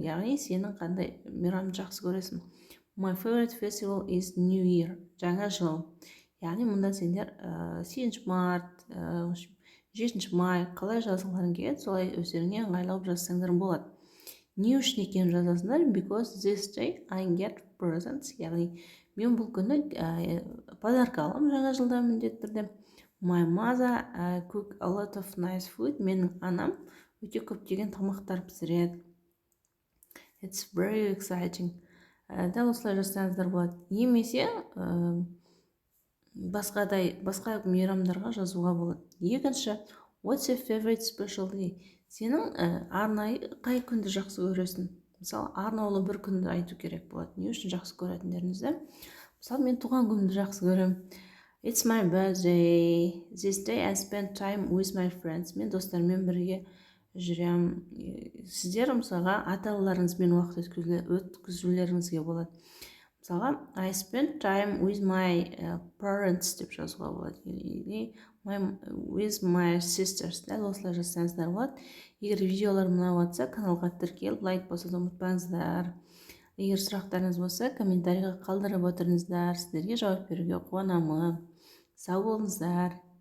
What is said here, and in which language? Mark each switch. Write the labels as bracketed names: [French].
[Kazakh] Яғни сенің қандай мейрамды жақсы көресің? [English] My favorite festival is New Year. [Kazakh] Жаңа жыл. Яғни мұнда сендер 8 март, 7 май қалай жазғыларың келеді, солай өздеріңе ыңғайлап жазсаңдар болады. Не үшін екенін жазасыңдар? [English] Because this day I get presents. [Kazakh] Яғни мен бұл күні подарка аламын жаңа жылда міндетті түрде. [English] My mother cook a lot of nice food. [Kazakh] Менің анам өте көптеген тамақтар пісіреді. [English] It's very exciting. [Kazakh] Дәл осылай жазсаңыздар болады. Немесе басқа мейрамдарға жазуға болады. Екінші, [English] what's your favorite special day? [Kazakh] Сенің арнайы қай күнді жақсы көресің? Мысалы, арнаулы бір күнді айту керек болады. Не үшін жақсы көретіндеріңізді? Мысалы, мен туған күнді жақсы көрем. [English] It's my birthday. This day I spend time with my friends. [Kazakh] Мен достарыммен бірге жүрем. Сіздер мысалға ата-аналарыңызбен уақыт өткізулеріңізге болады. Мысалға, [English] I spend time with my parents [Kazakh] деп жазуға болады. [Russian] Или [English] with my sisters. [Kazakh] Дәл осылай жазсаңыздар болады. Егер видеолар ұнаватса, каналға тіркеліп, лайк басуды ұмытпаңыздар. Егер сұрақтарыңыз болса, комментарийға қалдырып отырыңыздар. Сіздерге жауап беруге қуанамын. Сау болыңыздар.